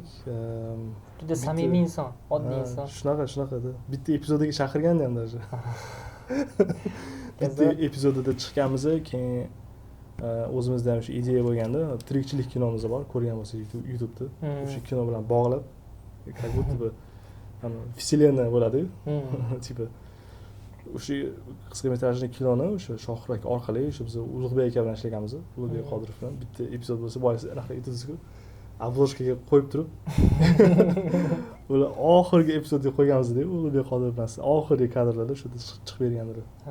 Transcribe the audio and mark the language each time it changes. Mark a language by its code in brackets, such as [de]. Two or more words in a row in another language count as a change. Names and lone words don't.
[uz] Juda samimiy inson, oddiy inson. Shunaqada. Bitta epizodiga chaqirgandi ham даже. Bitta epizodida chiqqanmiz, keyin o'zimizda ham shu ideya bo'lganda, tirikchilik kinomiz bor, ko'rgan bo'lsangiz YouTube'da. O'sha kino bilan bog'lab, [ru] как будто бы вселенная bo'ladi. [uz] Tipa o'sha qisqa metrajli kinoni o'sha Shohruh aka orqali o'sha biz Ulug'bek aka bilan ishlaganmiz. Ulug'bek Qodirov bilan bitta epizod bo'lsa, boyasi anaqa aytasiz-ku. Обложкаga qo'yib turib Ular oxirgi epizodga qo'yganmiz-da, Ulug'bek Qodir bilan oxirgi kadrlarda shu chiqib bergandir.